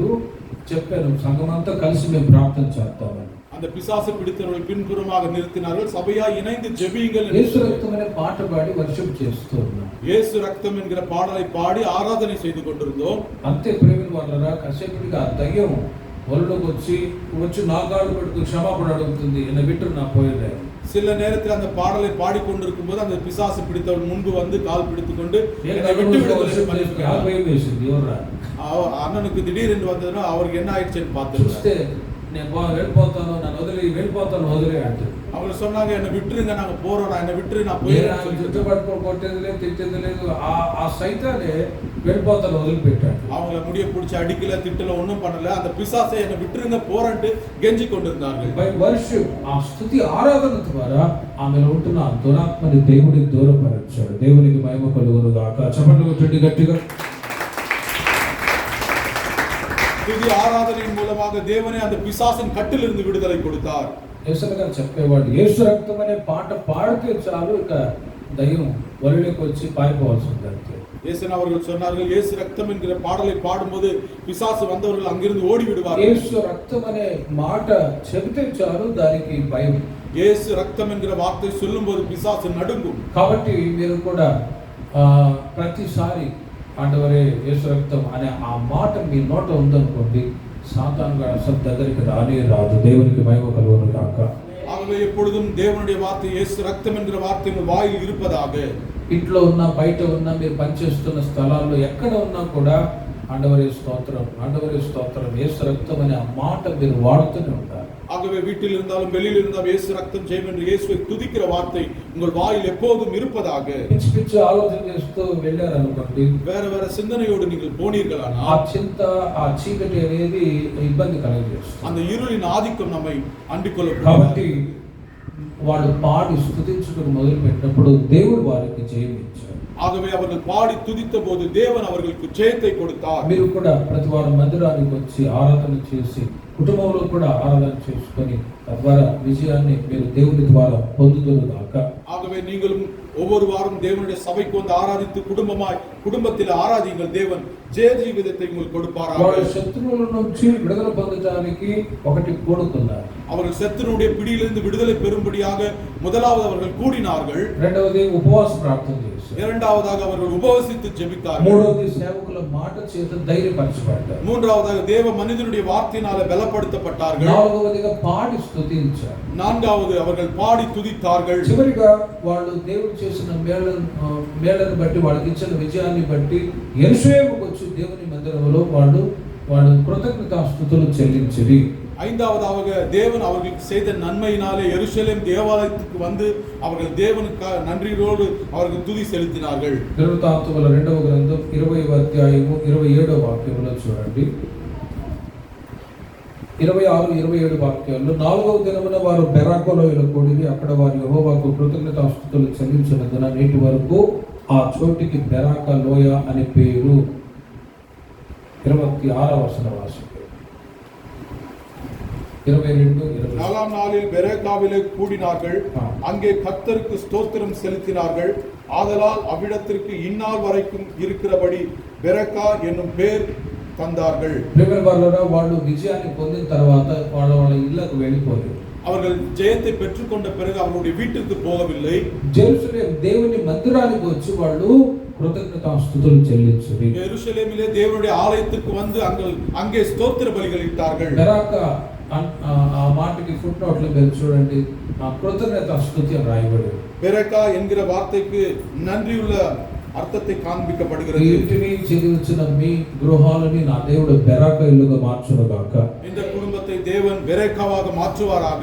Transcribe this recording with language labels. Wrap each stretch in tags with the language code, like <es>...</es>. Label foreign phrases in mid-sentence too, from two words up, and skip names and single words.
<te>చెప్పాను, సంఘమంతా కలిసి మేము ప్రార్థన చేస్తామని.</te> <ta>அந்த பிசாசு பிடித்தவர்கள் பின்புறமாக நிறுத்தினார்கள். சபையா இணைந்து ஜெபியுங்கள்.</ta> <te>యేసు రక్తం అనే పాట పాడి వర్షిప్ చేస్తున్నాం.</te> <ta>இயேசு ரத்தம் என்கிற பாடலை பாடி ஆராதனை செய்து கொண்டிருந்தோம்.</ta> <te>అంతే ప్రేమిన వాళ్ళరా, కాసేపటికి ఆ దయ్యం ఒళ్ళలోకి వచ్చి నా కాళ్ళు పట్టుకు క్షమాపణ అడుగుతుంది.</te> <ta>என்ன விட்டு நான் போயிடுறேன். சில நேரத்தில் அந்த பாடலை பாடிக்கொண்டிருக்கும் போது அந்த பிசாசு பிடித்தவன் முன்பு வந்து கால் பிடித்துக் கொண்டு அண்ணனுக்கு திடீரென்று வந்ததுன்னா அவருக்கு என்ன ஆயிடுச்சுன்னு பார்த்து</ta> <te>నేను వెళ్ళిపోతాను, నన్ను వదిలే అంటే</te> <ta>அவங்க சொன்னாங்க, என்ன விட்டுருங்க, நாங்க போறோம், என்ன விட்டுரு, நான் போயிடுறேன்.</ta> <te>చుట్టుపట్టుకొని కొట్టేది లేదు, తిట్టేది లేదు. ఆ సైతానే వెళ్ళిపోతాను వదిలిపెట్టాడు.</te> <ta>அவங்கள முடிய பிடிச்சி அடிக்கல, திட்டல, ஒன்றும் பண்ணல. அந்த பிசாசை என்ன விட்டுருங்க போறேன்ட்டு கெஞ்சி கொண்டிருந்தார்கள்.</ta> <en>by worship,</en> <te>ఆ స్తుతి ఆరాధన ద్వారా ఆమెలో ఉంటున్న దురాత్మని దేవుడికి దూరపరచాడు. దేవునికి మహిమ కలుగును గాక. చప్పట్లు కొట్టండి గట్టిగా.</te> <ta>துதி ஆராதனையின் மூலமாக தேவனே அந்த பிசாசின் கட்டிலிருந்து விடுதலை கொடுத்தார்.</ta> <te>యేసు గారు చెప్పేవాడు, యేసు రక్తం అనే పాట పాడితే చాలు, ఇక దయ్యం వరిలోకి వచ్చి పారిపోవాల్సి ఉంటుంది.</te> <ta>இயேசு அவர்கள் சொன்னார்கள், இயேசு ரத்தம் என்கிற பாடலை பாடும்போது பிசாசு வந்தவர்கள் அங்கிருந்து ஓடி விடுவார்கள்.</ta> <te>యేసు రక్తం అనే మాట చెబితే చాలు, దానికి భయం.</te> <ta>இயேசு ரத்தம் என்கிற வார்த்தை சொல்லும்போது பிசாசு நடுங்கும்.</ta> <te>కాబట్టి మీరు కూడా ప్రతిసారి ఆండవరే యేసు రక్తం అనే ఆ మాట మీ నోట ఉందనుకోండి, సాతాను అసలు దగ్గరికి రాదు. దేవునికి మహిమ కలుగును గాక.</te> <ta>ஆகவே எப்பொழுதும் தேவனுடைய வார்த்தை இயேசு ரத்தம் என்கிற வார்த்தை உங்கள் வாயில் இருப்பதாக.</ta> <te>ఇంట్లో ఉన్న, బయట ఉన్న, మీరు పనిచేస్తున్న స్థలాల్లో ఎక్కడ ఉన్నా కూడా ఆండవరే స్తోత్రం, యేసు రక్తం అనే ఆ మాట మీరు వాడుతూనే ఉంటారు.</te> <ta>ஆகவே வீட்டில் இருந்தாலும் வெளியில் இருந்தாலும் இயேசு ரத்தம் ஜெயம் என்று இயேசுவை துதிக்கிற வார்த்தை உங்கள் வாயில் எப்போதும் இருப்பதாக.</ta> <te>పిచ్చి పిచ్చి ఆలోచన చేస్తూ వెళ్ళారనుకోండి,</te> <ta>வேற வேற சிந்தனையோடு நீங்கள் ఆ போனீர்களானால்</ta> <te>చింత ఆ చీకటి అనేది ఇబ్బంది కలగజేస్తుంది.</te> <ta>அந்த இருளின் ஆதிக்கம் நம்மை அண்டிக்கொள்ள.</ta> <te>కాబట్టి వాళ్ళు పాడి స్తుతించుకుని మొదలు పెట్టినప్పుడు దేవుడు వారికి జయం ఇచ్చారు.</te> <ta>ஆகவே அவர்கள் பாடி துதித்த போது தேவன் அவர்களுக்கு ஜெயத்தை கொடுத்தார்.</ta> <te>మీరు కూడా ప్రతి వారం మందిరానికి వచ్చి ఆరాధన చేసి కుటుంబంలో కూడా ఆరాధన చేసుకొని తద్వారా విజయాన్ని మీరు దేవుని ద్వారా పొందుదురుగాక.</te> <ta>ஆகவே நீங்களும் ஒவ்வொரு வாரம் தேவனுடைய சபைக்கு வந்து ஆராதித்து குடும்பத்தில் ஆராதிங்கள். தேவன் ஜெய ஜீவிதத்தை உங்களுக்கு கொடுப்பாராக.</ta> <te>వాళ్ళ శత్రువుల నుంచి విడుదల పొందడానికి ఒకటి కూడుకున్నారు.</te> <ta>அவர்கள் சத்துருடைய பிடியிலிருந்து விடுதலை பெறும்படியாக முதலாவது அவர்கள் கூடினார்கள்.</ta> <te>రెండవది ఉపవాస ప్రార్థన చేశారు.</te> <ta>இரண்டாவதாக அவர்கள் உபவசித்து ஜெபித்தார்கள்.</ta> <te>మూడవది సేవకుల మాట చేత ధైర్యపరచబడ్డారు.</te> <ta>மூன்றாவதாக தேவ மனிதனுடைய வார்த்தையினால பலப்படுத்தப்பட்டார்கள்.</ta> <te>నాలుగవదిగా పాడి స్తుతించారు.</te> <ta>நான்காவது அவர்கள் பாடி துதித்தார்கள்.</ta> <te>చివరిగా వాళ్ళు దేవుడు చేసిన మేళను బట్టి వాళ్ళకి ఇచ్చిన విజయాన్ని బట్టి యెరూషలేముకు వచ్చి దేవుని మందిరంలో వాళ్ళు కృతజ్ఞతాస్తుతులు చెల్లించిరి.</te> <ta>ஐந்தாவதாக தேவன் அவர்களுக்கு செய்த நன்மையினாலே எருசலேம் தேவாலயத்துக்கு வந்து அவர்கள் தேவனுக்கு நன்றியோடு அவர்கள் துதி செலுத்தினார்கள்.</ta> <te>దినవృత్తాంతముల 2వ గ్రంథం 20వ అధ్యాయము 27వ వాక్యములో చూడండి. 26, 27 వాక్యాల్లో 4వ దినమున వారు బెరాకోలోయలో కూడిరి. అక్కడ వారు యెహోవాకు కృతజ్ఞతాస్తుతులు చెల్లించినందున నేటి వరకు ఆ చోటికి బెరాకా లోయ అని పేరు. 26వ వచనం వాసి 22, 20.</te> <ta>நாலாம் நாளில் பெரேக்காவிலே கூடினார்கள். அங்கே கர்த்தருக்கு ஸ்தோத்திரம் செலுத்தினார்கள். ஆதலால் அவ்விடத்திற்கு இந்நாள் வரைக்கும் இருக்கிறபடி பெரேக்கா என்னும் பேர் தந்தார்கள்.</ta> <te>వాళ్ళు విజయాన్ని పొందిన తర్వాత వాళ్ళ ఇళ్ళకు వెళ్ళిపోయారు.</te> <ta>அவர்கள் ஜெயத்தை பெற்றுக்கொண்ட பிறகு அவர்களுடைய வீட்டிற்கு போகவில்லை.</ta> <te>జెరూసలేం దేవుని మందిరానికి వచ్చి వాళ్ళు కృతజ్ఞతాస్తుతులు చెల్లించారు.</te> <ta>எருசலேமிலே தேவனுடைய ஆலயத்துக்கு வந்து அங்கே ஸ்தோத்திர பலிகள் இட்டார்கள்.</ta> <te>బెరాకా ఆ మాటకి ఫుట్ నోట్ లో మీరు చూడండి, కృతజ్ఞతాస్తుతి అని రాయబడి.</te> <ta>பெரேக்கா என்கிற வார்த்தைக்கு நன்றியுள்ள అర్థத்தை కాண்பிக்கப்படுகிறது.</ta> <te>ఇంటిని చెదిరించిన మీ గృహాలని నా దేవుడు బెరాకా ఇల్లుగా మార్చునుగాక.</te> <ta>இந்த குடும்பத்தை தேவன் பெரேக்காவாக மாற்றுவாராக.</ta>